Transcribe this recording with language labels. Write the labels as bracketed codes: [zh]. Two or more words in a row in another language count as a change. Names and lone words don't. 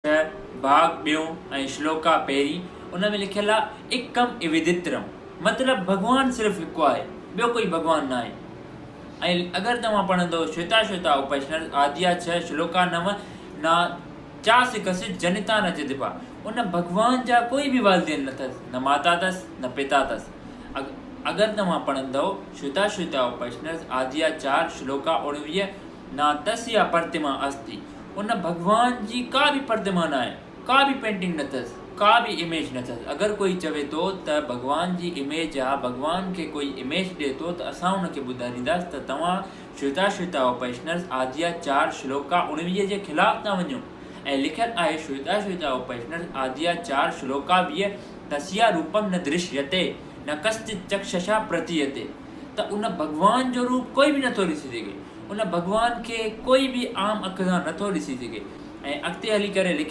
[sd] भाग ॿियों ऐं श्लोका पहिरीं उन में लिखियल आहे [sa] एकम इविदित्रम, [sd] मतिलबु भॻवानु सिर्फ़ु हिकु आहे, ॿियो कोई भॻवानु न आहे। ऐं अगरि तव्हां पढ़ंदो श्वेता उपनिषद आद्या 6 श्लोका 9 [sa] ना चासि कसित जनिता न जिदिपा, [sd] उन भॻवान जा कोई बि वालदेन न अथसि, न माता अथसि न पिता अथसि। अगरि तव्हां पढ़ंदव श्वेता उपनिषद आद्या 4 श्लोका 19 [sa] ना तस्या प्रतिमा अस्ति, [sd] उन भॻवान जी का बि प्रतिमा न आहे, का बि पेंटिंग न अथसि, का बि इमेज न अथसि। अगरि कोई चवे थो त भॻवान जी इमेज आहे, भॻवान खे कोई इमेज ॾिए थो, त असां हुनखे ॿुधाईंदासीं त तव्हां श्वेता उपनिषद आद्या 4 श्लोका 19 जे ख़िलाफ़ था वञो। ऐं लिखियलु आहे श्वेता उपनिषद आद्या 4 श्लोका 20 [sa] तस्या रूपम न दृश्यते न कश्चित् चक्षुषा प्रतीयते, [sd] त उन भॻवान जो रूप कोई बि नथो ॾिसी सघे, उन भॻवान खे कोई बि आम अखि सां नथो ॾिसी सघे। ऐं अॻिते हली करे लिखियलु